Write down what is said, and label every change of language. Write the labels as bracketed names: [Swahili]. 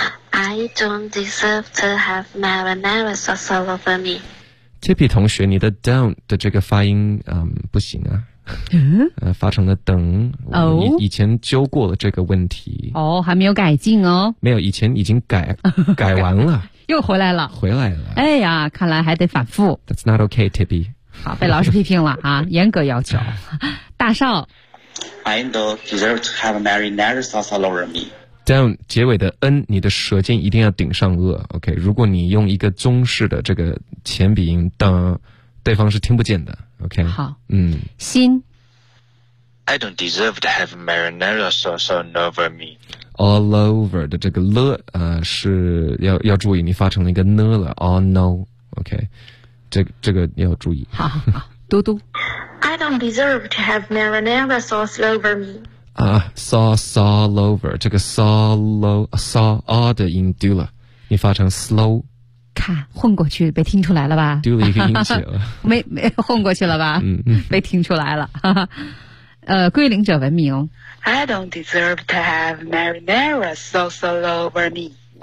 [English] I don't deserve to have marinara sauce all over me. [Chinese] Tippy 同学你的 don't 的这个发音不行啊。发成了等，我们以前纠过了这个问题。哦，还没有改进哦。没有，以前已经改完了。又回来了。回来了。哎呀，看来还得反复。 [English] That's not okay, Tippy. [Chinese] 好，被老师批评了啊，严格要求。大少。 [English] I don't deserve to have marinara sauce all over me. [Chinese] Don't 结尾的 n， 你的舌尖一定要顶上颚。 OK， 如果你用一个中式的这个前鼻音当。对方是听不见的 ，OK。好，心。 [English] I don't deserve to have marinara sauce all over me. [Chinese] All over 的这个了，是要注意，你发成了一个呢了。 [English] All no，OK、okay。 [Chinese] 这个要注意。好，嘟嘟。 [English] I don't deserve to have marinara sauce all over me. [Chinese] Sauce all over 这个 saw 的音丢了，你发成 slow。看混过去被听出来了吧，丢了一个音节没混过去了吧被听出来了归零者文明 [English] I don't deserve to have marinara sauce all over me